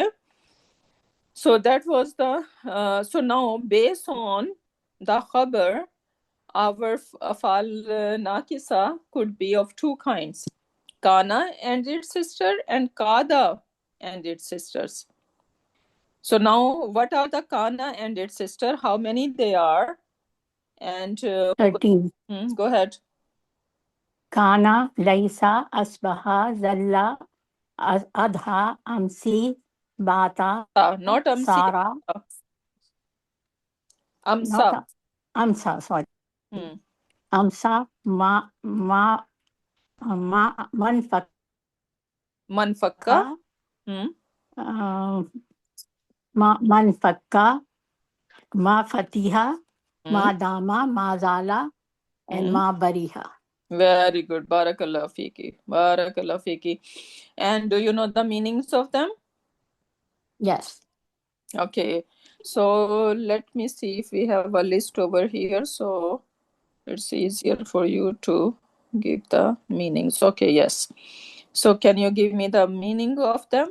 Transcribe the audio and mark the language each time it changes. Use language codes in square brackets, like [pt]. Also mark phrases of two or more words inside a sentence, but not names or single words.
[en] So that was the, so now based on the khabar, our [ar] أفعال ناقصة [en] could be of two kinds, kana and its sister and kada and its sisters. So now what are the kana and its sister? How many they are? And 13. Go ahead. [ar] كان، ليس، أصبح، ظل، أضحى، أمسى، بات, [en] Not amsi. [ar] Sara. Amsa. Not Amsa, sorry. Amsa, Manfaka. ما انفك، ما فتئ، ما دام، ما زال, and ما برح. [en] Very good. [ar] بارك الله فيك. بارك الله فيك. [en] And do you know the meanings of them? Yes. Okay. So let me see if we have a list over here. So it's easier for you to give the meanings. Okay, yes. So can you give me the meaning of them?